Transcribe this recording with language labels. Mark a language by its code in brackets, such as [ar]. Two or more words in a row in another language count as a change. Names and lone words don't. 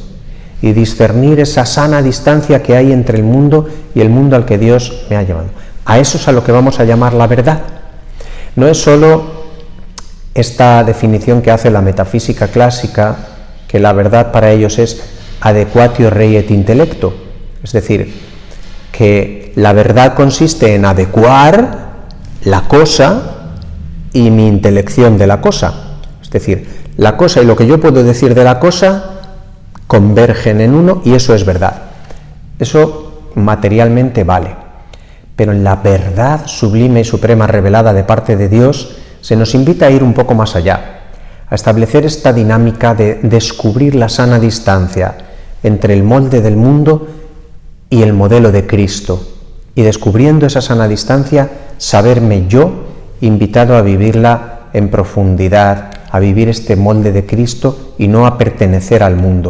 [es] Y discernir esa sana distancia que hay entre el mundo y el mundo al que Dios me ha llamado. A eso es a lo que vamos a llamar la verdad. No es solo esta definición que hace la metafísica clásica, que la verdad para ellos es [la] adequatio rei et intellecto, [es] es decir, que la verdad consiste en adecuar la cosa y mi intelección de la cosa, es decir, la cosa y lo que yo puedo decir de la cosa convergen en uno y eso es verdad. Eso materialmente vale, pero en la verdad sublime y suprema revelada de parte de Dios se nos invita a ir un poco más allá, a establecer esta dinámica de descubrir la sana distancia entre el molde del mundo y el modelo de Cristo, y descubriendo esa sana distancia, saberme yo invitado a vivirla en profundidad, a vivir este molde de Cristo y no a pertenecer al mundo.